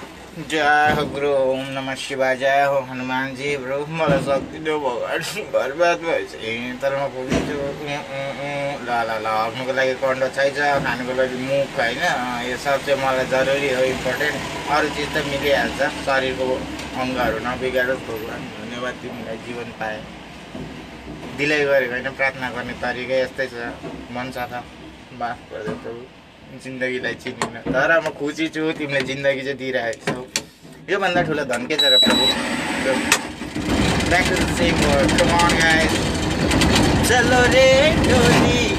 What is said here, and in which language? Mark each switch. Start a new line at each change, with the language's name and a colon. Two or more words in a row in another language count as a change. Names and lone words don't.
Nepali: जय हो गुरु
Sanskrit: ओम नमः शिवाय
Nepali: जय हो हनुमान जी ब्रो मलाई सक्दिनँ भगवान् बर्बाद भएछ तर म पुगिन्छु ल ल ल हग्नुको लागि कन्डो चाहिन्छ खानुको लागि मुख होइन यो सब चाहिँ मलाई जरुरी हो इम्पोर्टेन्ट अरू चिज त मिलिहाल्छ शरीरको अङ्गहरू नबिगारोस् भगवान् धन्यवाद तिमीलाई जीवन पाए दिलै गरेको होइन प्रार्थना गर्ने तरिका यस्तै छ मन सफा माफ गरिदेऊ प्रभु जिन्दगीलाई चिनिन तर म खुसी छु तिमीले जिन्दगी चाहिँ दिइरहेको छौ योभन्दा ठुलो धन के छ र प्रभु
English: back to the same word come on guys
Nepali: चलो रे डोली